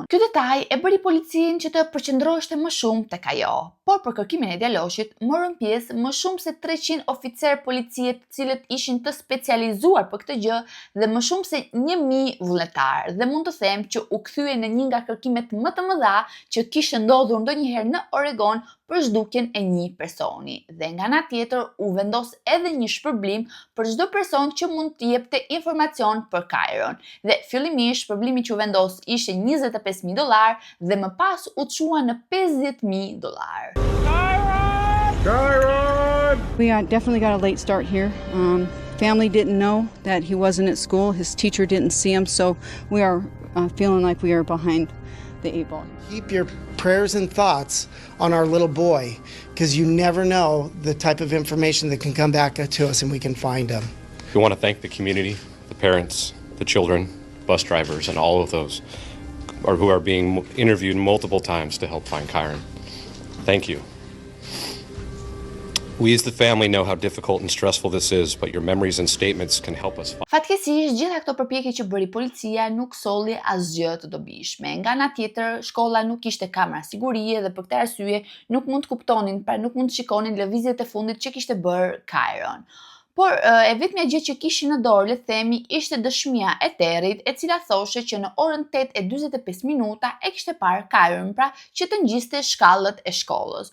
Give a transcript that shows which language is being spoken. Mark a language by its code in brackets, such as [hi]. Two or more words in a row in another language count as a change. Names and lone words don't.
[sq] Ky detaj e bëri policinë që të përqendroheshte më shumë tek ajo, por për kërkimin e djaloshit morën pjesë më shumë se 300 oficerë policie të cilët ishin të specializuar për këtë gjë dhe më shumë se 1000 vullnetarë, dhe mund të them që u kthye në një nga kërkimet më të mëdha që kishte ndodhur ndonjëherë në Oregon për zhdukjen e një personi. Dhe nga ana tjetër u vendos edhe një shpërblim për çdo person që mund të jepte informacion për Kyron. Dhe fillimisht shpërblimi që u vendos ishte $25,000 dhe më pas u çua në $50,000. [en] We definitely got a late start here. Family didn't know that he wasn't at school. His teacher didn't see him, so we are feeling like we are behind the 8 ball. Keep your prayers and thoughts on our little boy, because you never know the type of information that can come back to us and we can find him. We want to thank the community, the parents, the children, bus drivers, and all of those who are being interviewed multiple times to help find Kyron. Thank you. We as the family know how difficult and stressful this is, but your memories and statements can help us. [sq] Fatkeqësisht, gjitha këto përpjekje që bëri policia nuk solli asgjë të dobishme. Nga ana tjetër, shkolla nuk kishte kamera sigurie dhe për këtë arsye nuk mund të kuptonin, pra nuk mund të shikonin lëvizjet e fundit që kishte bërë Kyron. Por e vetmja gjë që kishin në dorë, le të themi, ishte dëshmia e Territ, e cila thoshte që në orën 8:45 e kishte parë Kyron, pra që të ngjiste shkallët e shkollës.